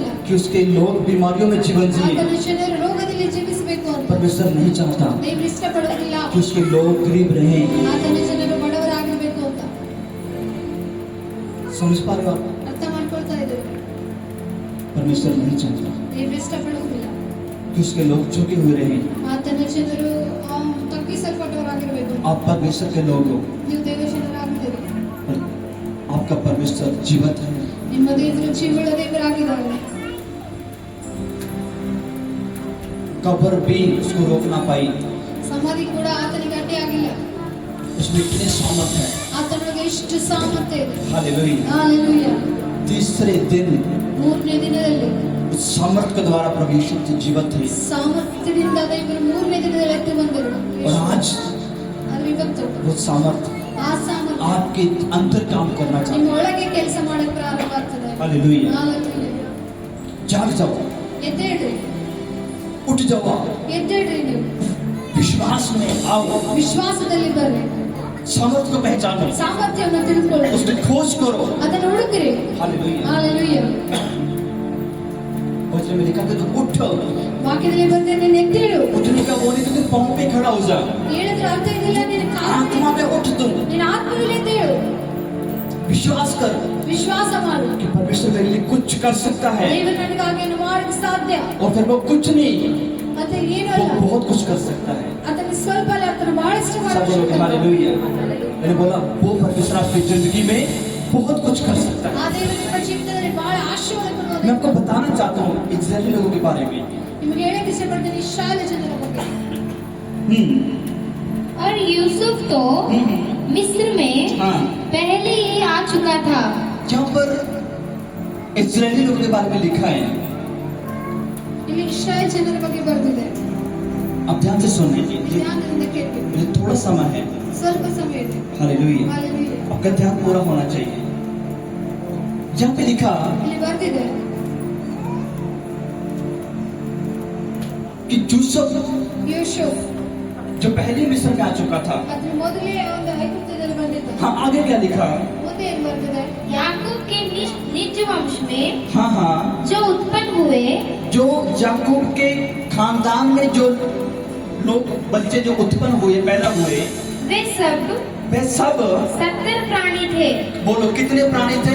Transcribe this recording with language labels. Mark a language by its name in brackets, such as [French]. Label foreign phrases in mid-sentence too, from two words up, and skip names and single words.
[Hindi] कि उसके लोग बीमारियों में जीवन जिए। [Kannada] ಆತನ ಜನರು ರೋಗದಲ್ಲಿ ಜೀವಿಸಬೇಕು ಅಂತ. [Hindi] परमेश्वर नहीं चाहता [Kannada] ದೇವರು ಇಷ್ಟಪಡುವುದಿಲ್ಲ [Hindi] कि उसके लोग गरीब रहे। [Kannada] ಆತನ ಜನರು ಬಡವರಾಗಬೇಕು ಅಂತ. [Hindi] समझ पा रहे हो आप? [Kannada] ಅರ್ಥ ಮಾಡ್ಕೊಳ್ತಾ ಇದ್ದೇವೆ. [Hindi] परमेश्वर नहीं चाहता [Kannada] ದೇವರು ಇಷ್ಟಪಡುವುದಿಲ್ಲ [Hindi] कि उसके लोग झुके हुए रहे। [Kannada] ಆತನ ಜನರು ತಗ್ಗಿಸಲ್ಪಟ್ಟವರಾಗಿರ್ಬೇಕು. [Hindi] आप परमेश्वर के लोग हो, [Kannada] ನೀವು ದೇವ ಜನರಾಗಿ [Hindi] आपका परमेश्वर जीवित है। [Kannada] ನಿಮ್ಮ ದೇವರು ಜೀವಳ ದೇವರಾಗಿದ್ದಾರೆ. [Hindi] कब्र भी उसको रोक ना पाई। [Kannada] ಸಮಾಧಿ ಕೂಡ ಆತನಿಗೆ ಅಡ್ಡಿಯಾಗಿಲ್ಲ. [Hindi] उसमें इतने सामर्थ है। [Kannada] ಆತನಿಗೆ ಇಷ್ಟು ಸಾಮರ್ಥ್ಯ ಇದೆ. [Hindi] हालेलुया। [Kannada] ಹಾಲೆಲೂಯಾ. [Hindi] तीसरे दिन [Kannada] ಮೂರನೇ ದಿನದಲ್ಲಿ [Hindi] उस सामर्थ के द्वारा प्रभु यीशु जीवित थे। [Kannada] ಸಾಮರ್ಥ್ಯದಿಂದ ದೇವರು ಮೂರನೇ ದಿನದಲ್ಲಿ ಎದ್ದು ಬಂದರು. [Hindi] और आज [Kannada] ಆದರೆ ಇವತ್ತು [Hindi] वो सामर्थ [Kannada] ಆ ಸಾಮರ್ಥ್ಯ [Hindi] आपके अंदर काम करना [Kannada] ನಿಮ್ಮ [Hindi] चाहता [Kannada] ಒಳಗೆ ಕೆಲಸ ಮಾಡಕ್ಕೆ ಪ್ರಾರಂಭ ಆಗ್ತದೆ. [Hindi] है। हालेलुया। [Kannada] ಹಾಲೆಲೂಯಾ. [Hindi] जाग जाओ, [Kannada] ಎದ್ದೇಳ್ರಿ, [Hindi] उठ जाओ, [Kannada] ಎದ್ದೇಳ್ರಿ. ನೀವು [Hindi] विश्वास में आओ, [Kannada] ವಿಶ್ವಾಸದಲ್ಲಿ ಬರ್ರಿ, [Hindi] सामर्थ को पहचानो, [Kannada] ಸಾಮರ್ಥ್ಯವನ್ನು ತಿಳಿದುಕೊಳ್ಳಿ, [Hindi] उसकी खोज करो। [Kannada] ಅದನ್ನು ಹುಡುಕ್ರಿ. [Hindi] हालेलुया। [Kannada] ಹಾಲೆಲೂಯಾ. [Hindi] वचन में लिखा है तो उठ, [Kannada] ವಾಕ್ಯದಲ್ಲಿ ಬಂದ್ರೆ ನೀನು ಎದ್ದೇಳು. [Hindi] उठने का वो नहीं तो तू पांव पे खड़ा हो जा। [Kannada] ಹೇಳಿದ್ರೆ ಅರ್ಥ ಇದೆಯಲ್ಲ, ನಿನ್ನ [Hindi] आत्मा में उठ तू, [Kannada] ನಿನ್ನ ಆತ್ಮದಲ್ಲಿ ಎದ್ದೇಳು. [Hindi] विश्वास कर [Kannada] ವಿಶ್ವಾಸ ಮಾಡು, [Hindi] कि परमेश्वर मेरे लिए कुछ कर सकता है। [Kannada] ದೇವರು ನನಗಾಗಿ ಏನು ಮಾಡಕ್ಕೆ ಸಾಧ್ಯ. [Hindi] और फिर वो कुछ नहीं, [Kannada] ಮತ್ತೆ ಏನು [Hindi] वो [Kannada] ಅಲ್ಲ, [Hindi] बहुत कुछ कर सकता है। [Kannada] ಅದನ್ನು ಸ್ವಲ್ಪ ಅಲ್ಲ, ಅದನ್ನು ಬಹಳಷ್ಟು [Hindi] सब [Kannada] ಮಾಡಕ್ಕೆ [Hindi] बोलोगे [Kannada] ಸಾಧ್ಯ. [Hindi] हालेलुया। मैंने बोला वो परमेश्वर आपकी जिंदगी में बहुत कुछ कर सकता है। [Kannada] ಆ ದೇವರು ನಿಮ್ಮ ಜೀವಿತದಲ್ಲಿ ಬಹಳ ಆಶೀರ್ವಾದ [Hindi] मैं [Kannada] ಕೊಡುವುದು. [Hindi] आपको बताना चाहता हूँ इस्राएली लोगों के बारे में। [Kannada] ನಿಮಗೆ ಹೇಳಕ್ಕೆ ಇಷ್ಟಪಡ್ತೀನಿ ಇಸ್ರಾಯೇಲ್ ಜನರ ಬಗ್ಗೆ. [Hindi] और यूसुफ तो मिस्र में हाँ, पहले ही आ चुका था। यहाँ पर इस्राएली लोगों के बारे में लिखा है। [Kannada] ಇಲ್ಲಿ ಇಸ್ರಾಯೇಲ್ ಜನರ ಬಗ್ಗೆ ಬರೆದಿದೆ. [Hindi] आप ध्यान से सुन लीजिए, [Kannada] ಧ್ಯಾನದಿಂದ ಕೇಳಿ, [Hindi] मुझे थोड़ा समय है। [Kannada] ಸ್ವಲ್ಪ ಸಮಯ ಇದೆ. [Hindi] हालेलुया। [Kannada] ಹಾಲೆಲೂಯಾ. [Hindi] आपका ध्यान पूरा होना चाहिए। यहाँ पे लिखा [Kannada] ಇಲ್ಲಿ ಬರೆದಿದೆ [Hindi] कि यूसुफ [Kannada] ಯೂಸುಫ್ [Hindi] जो पहले मिस्र में आ चुका था। [Kannada] ಅದ್ರ ಮೊದಲೇ ಒಂದು ಐಗುಪ್ತದಲ್ಲಿ ಬಂದಿದ್ದ. [Hindi] हाँ, आगे क्या लिखा? [Kannada] ಮುಂದೆ ಏನ್ ಬರ್ತದೆ? [Hindi] याकूब के निज वंश में हाँ हाँ, जो उत्पन्न हुए जो याकूब के खानदान में जो लोग बच्चे जो उत्पन्न हुए, पैदा हुए, वे सब वे सब 70 प्राणी थे। बोलो कितने प्राणी थे?